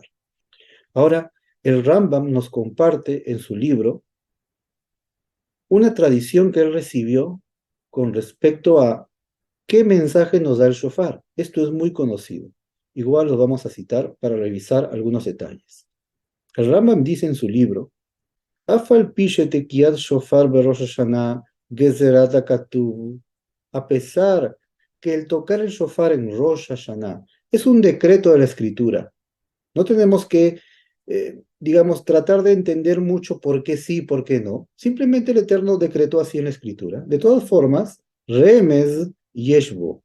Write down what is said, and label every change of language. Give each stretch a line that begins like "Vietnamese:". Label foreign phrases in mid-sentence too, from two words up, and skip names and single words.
Spanish: Ahora, el Rambam nos comparte en su libro una tradición que él recibió con respecto a qué mensaje nos da el shofar. Esto es muy conocido. Igual lo vamos a citar para revisar algunos detalles. El Rambam dice en su libro,
Hebrew: אף על פי שתקיעת שופר בראש השנה גזרת הכתוב,
Spanish: a pesar que el tocar el shofar en Rosh Hashanah es un decreto de la Escritura. No tenemos que, digamos, tratar de entender mucho por qué sí, por qué no. Simplemente el Eterno decretó así en la Escritura. De todas formas,
Hebrew: רמז יש בו.